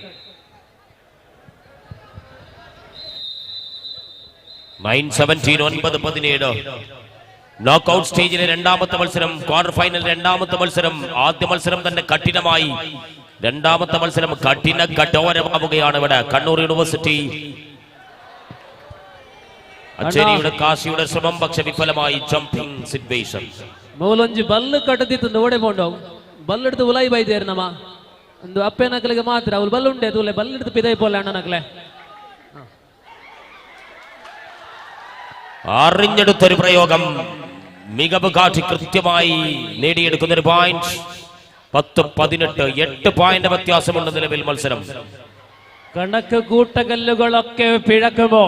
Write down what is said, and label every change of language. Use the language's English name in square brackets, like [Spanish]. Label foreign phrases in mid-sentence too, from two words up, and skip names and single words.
[Malayalam] 9-17 [English] knockout stagile [Malayalam] രണ്ടാമത്തെ മത്സരം, [English] quarter final [Malayalam] രണ്ടാമത്തെ മത്സരം. ആദ്യ മത്സരം തന്നെ കഠിനമായി, രണ്ടാമത്തെ മത്സരം കഠോരമാവുകയാണ്. ഇവിടെ കണ്ണൂർ യൂണിവേഴ്സിറ്റി അച്ചേരിയുടെ കാശിയുടെ ശ്രമം പക്ഷെ വിഫലമായി. [English] jumping situation. [Tulu] ಮೂಲೊಂಜಿ ಬಲ್ಲು ಕಟ್ಟದಿತ್ತು ನೋಡೆ ಬೋಂಡವು ಬಲ್ಲು ಹಿಡಿದು ಉಲಾಯಿ ಬೈದೇರು ನಮ್ಮ ಒಂದು ಅಪ್ಪೆ ನಕಲಿಗೆ ಮಾತ್ರ ಅವ್ರು ಬಲ್ಲು ಉಂಡೆ ತೂಲೆ ಬಲ್ಲು ಹಿಡಿದು ಪಿದೈ ಪೋಲೆ ಅಣ್ಣ ನಕಲೆ [Malayalam] അറിഞ്ഞെടുത്തൊരു പ്രയോഗം, മികവ് കാട്ടി കൃത്യമായി നേടിയെടുക്കുന്ന ഒരു പോയിന്റ്. 10-18 8 പോയിന്റ് വ്യത്യാസമുണ്ട് നിലവിൽ മത്സരം. കണക്ക് കൂട്ടകല്ലുകളൊക്കെ പിഴക്കുമോ?